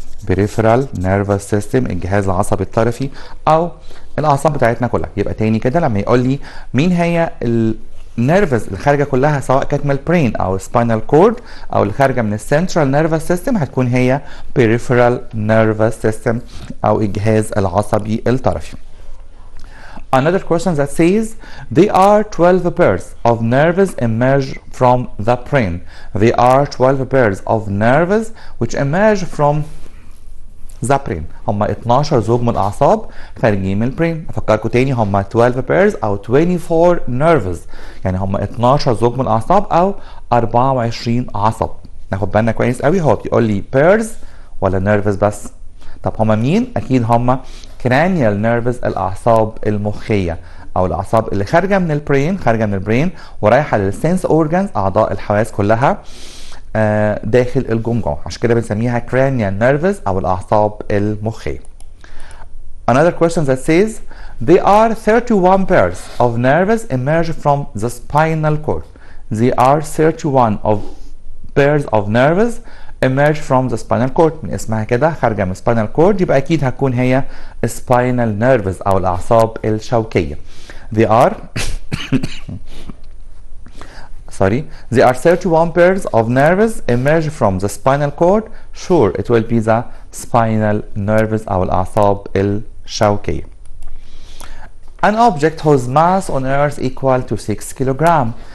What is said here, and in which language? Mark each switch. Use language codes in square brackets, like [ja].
[ar] peripheral nervous system الجهاز العصبي الطرفي او الاعصاب بتاعتنا كلها. يبقى تاني كده لما يقول لي مين هي النيرفز اللي خارجه كلها سواء كانت من البرين او سباينال كورد او اللي خارجه من السنترال نيرفس سيستم، هتكون هي peripheral nervous system او الجهاز العصبي الطرفي. [en] Another question that says they are 12 pairs of nerves emerge from the brain. They are 12 pairs of nerves which emerge from the brain. [ar] هم 12 زوج من الاعصاب خارجين من البرين. افكركم تاني هم 12 pairs او 24 nerves، يعني هم 12 زوج من الاعصاب او 24 عصب. ناخد بالنا كويس قوي، هو بيقول لي pairs ولا nerves بس؟ طب هم مين؟ اكيد هم cranial nerves الاعصاب المخيه او الاعصاب اللي خارجه من البرين، خارجه من البرين ورايحه للسنس اورجانز اعضاء الحواس كلها داخل الجمجمة، عشان كده بنسميها cranial nervous او الاعصاب المخية. [en] Another question that says they are 31 pairs of nerves emerge from the spinal cord. They are 31 of pairs of nerves emerge from the spinal cord. [ar] من اسمها كده خارجة من spinal cord، يبقى اكيد هتكون هي spinal nervous او الاعصاب الشوكية. [en] They are There are 31 pairs of nerves emerge from the spinal cord. Sure, it will be the spinal nerves [ar] أو الأعصاب الشوكية. [en] An object whose mass on Earth equal to 6 kg.